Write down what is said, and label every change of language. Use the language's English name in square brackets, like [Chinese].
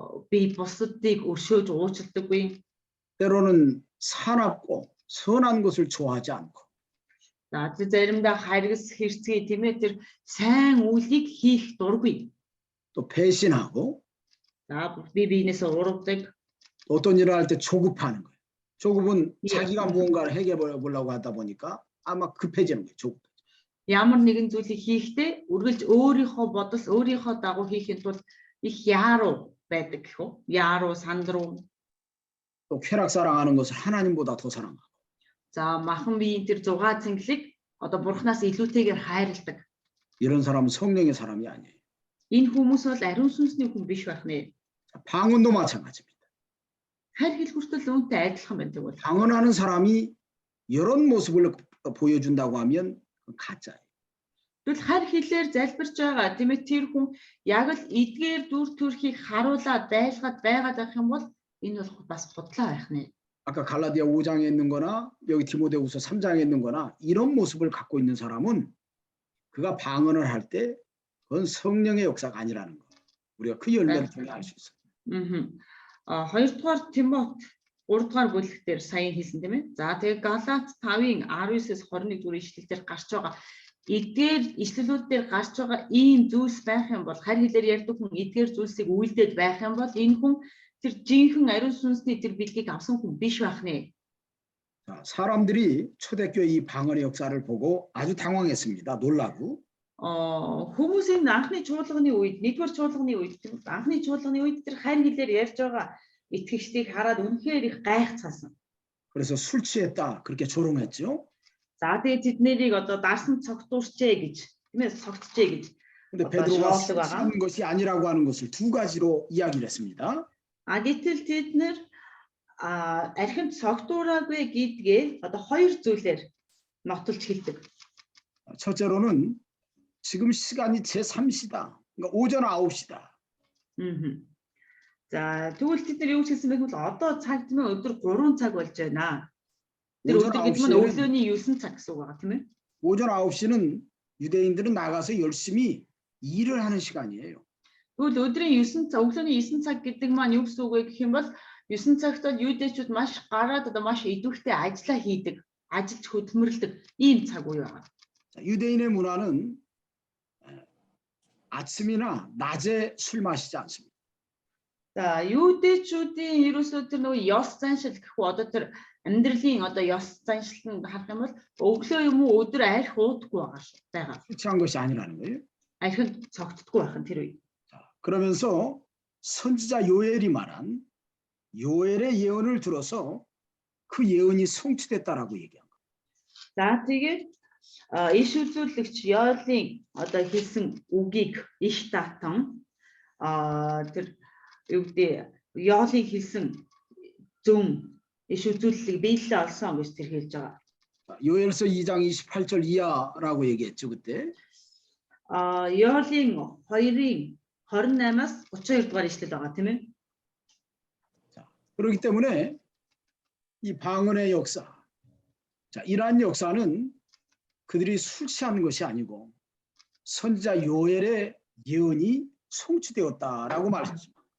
[Mongolian] би бусдыг өршөөж уучладаггүй. [Korean] 때로는 사납고 선한 것을 좋아하지 않고 [Mongolian] За заримдаа харгас хэрцгий тийм ээ тэр сайн үйлийг хийх дургүй. [Korean] 또 배신하고 [Mongolian] За би биенээсээ урагдаг. [Korean] 어떤 일을 할 때 조급하는 거예요. 조급은 예. 자기가 무언가를 해결해 보려고 하다 보니까 아마 급해지는 거예요. 조급. [Mongolian] Ямар нэгэн зүйлийг хийхдээ үргэлж өөрийнхөө бодол, өөрийнхөө дагуу хийхэд бол их яаруу байдаг гэх үү? Яаруу, сандруу. [Korean] 또 쾌락 사랑하는 것을 하나님보다 더 사랑하고 [Mongolian] За махан биеийн тэр зугаа цэнгэлэг одоо бурхнаас илүүтэйгээр хайрладаг. [Korean] 이런 사람은 성령의 사람이 아니에요. [Mongolian] Энэ хүмүүс бол ариун сүнсний хүн биш байх нэ. [Korean] 자, 방언도 마찬가지입니다. [Mongolian] Хайр хэлбэртэл үүнтэй адилхан байдаг бол. [Korean] 방언하는 사람이 이런 모습을 보여준다고 하면 그건 가짜예요. [Mongolian] Тэгвэл хайр хэлээр залбирч байгаа тийм ээ тэр хүн яг л эдгээр дүр төрхийг харуулад байлгаад байгаад байх юм бол энэ бол бас худлаа байх нэ. [Korean] 아까 갈라디아 5장에 있는 거나 여기 디모데후서 3장에 있는 거나 이런 모습을 갖고 있는 사람은 그가 방언을 할 때 그건 성령의 역사가 아니라는 거. 우리가 그 열매를 통해 알 수 있어요. [Mongolian] Хоёрдугаар Тимот 3-р бүлэг дээр сая хэлсэн тийм ээ. За тэгээ Галат 5-ын 19-с 21 дугаар ишлэлээр гарч байгаа эдгээр ишлэлүүд дээр гарч байгаа ийм зүйлс байх юм бол харь хэлээр ярьдаг хүн эдгээр зүйлсийг үйлдээд байх юм бол энэ хүн тэр жинхэнэ ариун сүнсний тэр бэлгийг авсан хүн биш байх нэ. [Korean] 자, 사람들이 초대교회 이 방언의 역사를 보고 아주 당황했습니다. 놀라고. [Mongolian] Хүмүүсийн анхны чуулганы үед, нэгдүгээр чуулганы үед, анхны чуулганы үед тэр харь хэлээр ярьж байгаа итгэгчдийг хараад үнэхээр их гайхацгаасан. [Korean] 그래서 술 취했다 그렇게 조롱했죠. [Mongolian] За тэгээ тэд нэрийг одоо дарсан цогтуурчээ гэж, тийм ээ, цогтжээ гэж. [Korean] 근데 어떤 베드로가 조롱을 하는 것이 아니라고 하는 것을 두 가지로 이야기를 했습니다. [Mongolian] Гэтэл тэд нэр архинд цогтуураагүй гэдгээ одоо хоёр зүйлээр нотолж хэлдэг. [Korean] 첫째로는 지금 시간이 제3시다. 그러니까 오전 9시다. [Mongolian] За тэгвэл тэд нар юу хэлсэн бэ гэвэл одоо цаг тийм ээ өдөр 3 цаг болж байна. Тэр [Korean] 오전 [Mongolian] өдөр гэдэг нь [Korean] 9시에는 [Mongolian] өглөөний 9 цаг гэсэн үг байгаа тийм ээ. [Korean] 오전 9시는 유대인들은 나가서 열심히 일을 하는 시간이에요. [Mongolian] Тэгвэл өдрийн 9 цаг, өглөөний 9 цаг гэдэг маань юу гэсэн үг вэ гэх юм бол 9 цагт юудэчүүд маш гараад одоо маш идэвхтэй ажиллаа хийдэг, ажилд хөдөлмөрлөдөг ийм цаг үе байна. [Korean] 자, 유대인의 문화는 아침이나 낮에 술 마시지 않습니다. [Mongolian] За юудэчүүдийн ерөөсөө тэр нөгөө ёс заншил гэхгүй одоо тэр амьдралын одоо ёс заншилтанд харах юм бол өглөө юм уу өдөр арх уудаггүй байгаа. [Korean] 술 취한 것이 아니라는 거예요. [Mongolian] Архинд цогтдоггүй байх нь тэр үе. [Korean] 자, 그러면서 선지자 요엘이 말한 요엘의 예언을 들어서 그 예언이 성취됐다라고 얘기한 거예요. [Mongolian] За тэгээд иш үзүүлэгч Йоелын одоо хэлсэн үгийг их татан тэр юу гэдэг Йоелын хэлсэн зөв иш үзүүлэлийг биелэлээ олсон гэж тэр хэлж байгаа. [Korean] 요엘서 2장 28절 이하라고 얘기했죠 그때. [Mongolian] Йоелын 2-ын 28-аас 32 дугаар ишлэл байгаа тийм ээ. [Korean] 자, 그렇기 때문에 이 방언의 역사, 자, 이러한 역사는 그들이 술 취하는 것이 아니고 선지자 요엘의 예언이 성취되었다라고 말했습니다.